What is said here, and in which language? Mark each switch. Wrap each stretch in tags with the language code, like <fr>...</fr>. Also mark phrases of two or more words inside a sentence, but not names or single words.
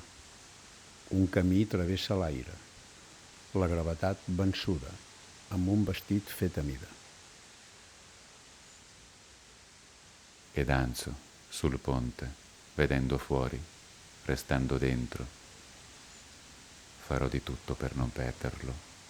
<ca>Un camí travessa l'aire, la gravetat vençuda, amb un vestit fet a mida.</ca> <it>E danzo sul ponte, vedendo fuori, restando dentro. Farò di tutto per non perderlo.</it>